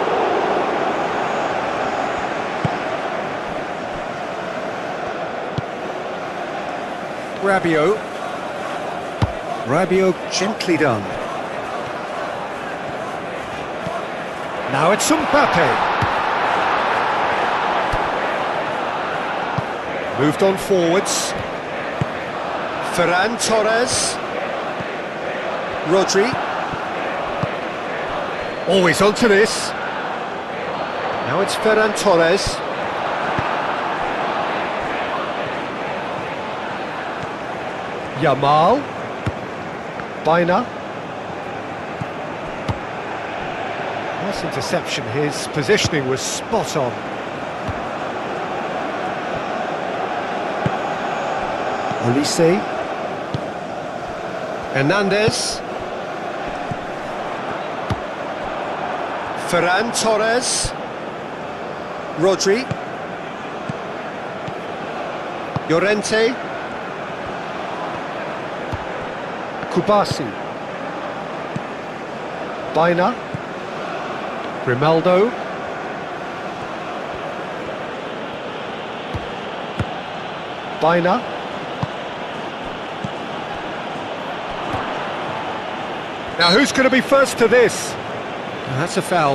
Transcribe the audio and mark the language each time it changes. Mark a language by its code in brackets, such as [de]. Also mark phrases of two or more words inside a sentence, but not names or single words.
[en] Rabiot. Rabiot gently done. Now it's Mbappe. Moved on forwards. Ferran Torres. Rodri. Always onto this. Now it's Ferran Torres. Yamal. Baina. Nice interception. His positioning was spot on. Olise. Hernandez. Ferran Torres. Rodri. Llorente. Kubasi. Baina. Grimaldo. Baina. Now who's going to be first to this? That's a foul.